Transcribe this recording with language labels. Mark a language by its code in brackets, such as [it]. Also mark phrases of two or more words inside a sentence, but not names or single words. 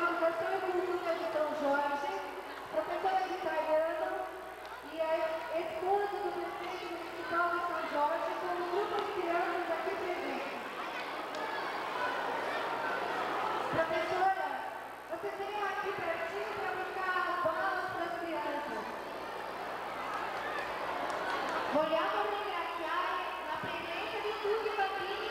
[pt] Educação e Cultura de São Jorge, professora de italiano e a esposa do prefeito municipal de São Jorge, com um grupo de crianças aqui presentes. Professora, você vem aqui pertinho para buscar as balas para as crianças. [it] Vogliamo ringraziare la presenza di tutti i bambini